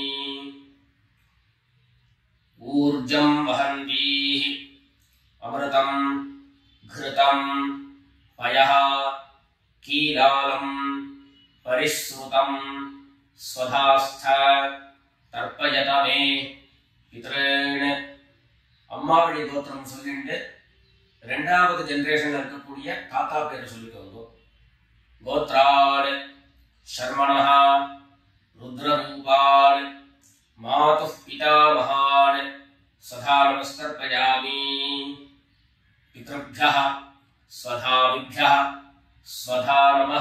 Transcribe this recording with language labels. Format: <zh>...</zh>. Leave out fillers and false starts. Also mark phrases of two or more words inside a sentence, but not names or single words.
<sa>ऊर्जं वहन्तीः अमृतं घृतं पयः कीलालं परिश्रुतं स्वधास्थ तर्पयत मे पितॄन्।</sa> <ta>அம்மாவழி கோத்திரம் சொல்லிட்டு ரெண்டாவது ஜெனரேஷன்ல இருக்கக்கூடிய தாத்தா பேரை சொல்லிக்கோங்க.</ta> <sa>கோத்ரான் शर्मणः रुद्ररूपान् मातुः पितामहान् स्वधा नमस्तर्पयामि। पितृभ्यः स्वधाविभ्यः स्वधा नमः।</sa>